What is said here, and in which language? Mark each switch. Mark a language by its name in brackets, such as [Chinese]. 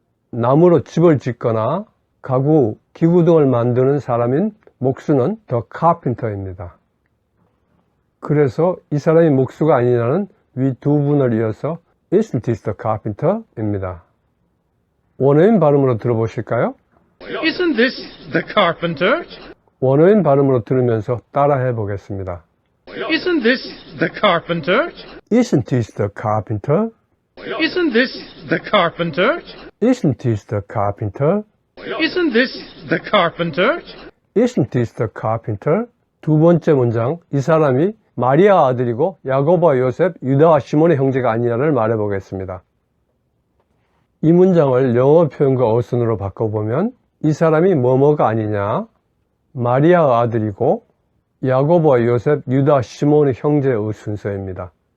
[Korean] 나무로 집을 짓거나 가구, 기구 등을 만드는 사람인 목수는 the carpenter입니다. 그래서 이 사람이 목수가 아니냐는 위 두 분을 이어서 [English] Isn't this the carpenter [Korean] 입니다. 원어민 발음으로 들어보실까요? [English] Isn't this the carpenter? 원어민 발음으로 들으면서 따라해 보겠습니다. Isn't this the carpenter? Isn't this the carpenter? Isn't this the carpenter? Isn't this the carpenter? Isn't this the carpenter? Isn't this the carpenter? [Korean] 두 번째 문장, 이 사람이 마리아 아들이고 야고보와 요셉, 유다와 시몬의 형제가 아니냐를 말해 보겠습니다. 이 문장을 영어 표현과 어순으로 바꿔보면 이 사람이 뭐뭐가 아니냐, 마리아 아들이고 야고보와 요셉, 유다, 시몬의 형제의 순서입니다.